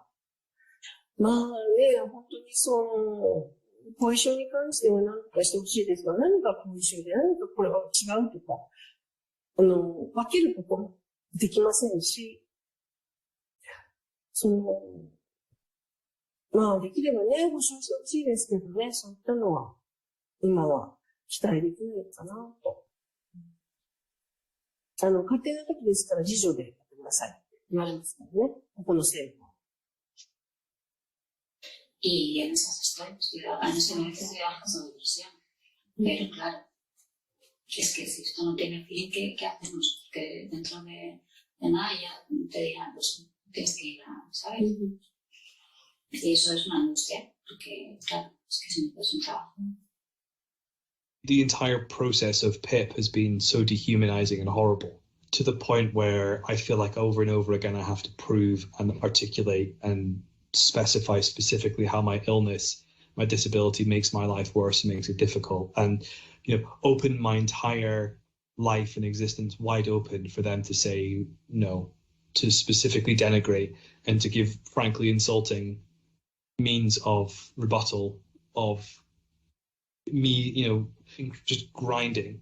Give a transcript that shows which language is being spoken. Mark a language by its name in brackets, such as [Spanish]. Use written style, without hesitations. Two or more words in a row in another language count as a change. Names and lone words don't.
[Japanese] まあね、本当に後遺症に関しては何とかしてほしいですが、何が後遺症で何かこれは違うとか、分けることもできませんし、まあできればね、保証してほしいですけどね、そういったのは今は期待できないかなと。家庭の時ですから自助でやってくださいって言われますからね、ここの制度は。 [Spanish] Y en esas estoy, en ese momento estoy trabajando de depresión. Pero claro, es que si esto no tiene fin, ¿qué hacemos? Porque dentro de nada ya te dirán, pues tienes que ir a, ¿sabes? Y eso es una angustia, porque claro, es que si no puedes un trabajo. [English] The entire process of PIP has been so dehumanizing and horrible, to the point where I feel like over and over again I have to prove and articulate and specify specifically how my illness, my disability makes my life worse and makes it difficult, and open my entire life and existence wide open for them to say no, to specifically denigrate and to give frankly insulting means of rebuttal of me, just grinding.